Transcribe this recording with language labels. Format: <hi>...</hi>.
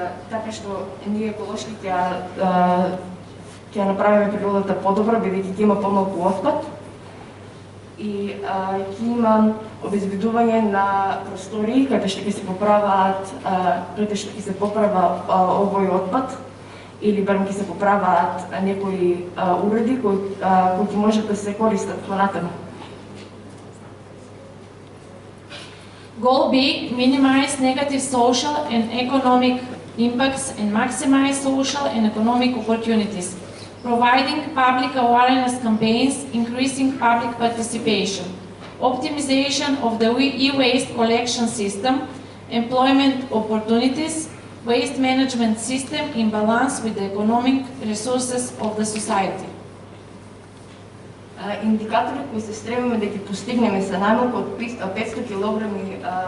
<mk>така што ние еколошки ќе направиме природата подобра, бидејќи ќе има помалку отпад и ќе има обезбедување на простори каде што ќе се поправа овој отпад или барем ќе се поправаат некои уреди кои ќе можат да се користат понатаму.</mk> <en>Goal B, minimize negative social and economic impacts and maximize social and economic opportunities, providing public awareness campaigns, increasing public participation, optimization of the e-waste collection system, employment opportunities, waste management system in balance with the economic resources of the society.</en> <mk>Индикатори кои се стремиме да ги постигнеме се најмалку од 500 кг</mk>